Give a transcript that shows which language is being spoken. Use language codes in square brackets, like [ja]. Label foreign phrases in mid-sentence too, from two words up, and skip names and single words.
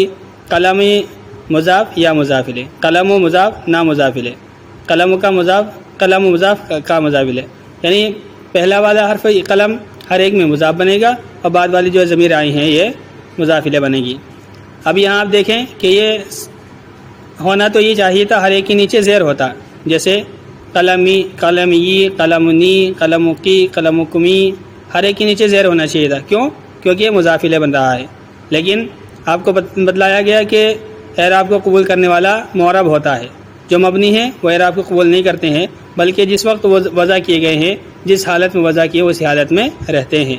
[ur] قلمی مضاف یا مضافلے، قلم و مضاف نہ مضافلے، قلم کا مضاف، قلم و مضاف کا مضافلے. یعنی پہلا والا حرف قلم ہر ایک میں مضاف بنے گا اور بعد والی جو ضمیر آئی ہیں یہ مضافلے بنے گی. اب یہاں آپ دیکھیں کہ یہ ہونا تو یہ چاہیے تھا ہر ایک کے نیچے زیر ہوتا، جیسے قلمی، قلمی، قلمنی، قلمکی، قلمکمی، ہر ایک کے نیچے زیر ہونا چاہیے تھا. کیوں؟ کیونکہ یہ مضافلے بن رہا ہے. لیکن آپ کو بتلایا گیا کہ اعراب کو قبول کرنے والا معرب ہوتا ہے، جو مبنی ہے وہ اعراب کو قبول نہیں کرتے ہیں، بلکہ جس وقت وہ وضع کیے گئے ہیں، جس حالت میں وضع کیے اسی حالت میں رہتے ہیں.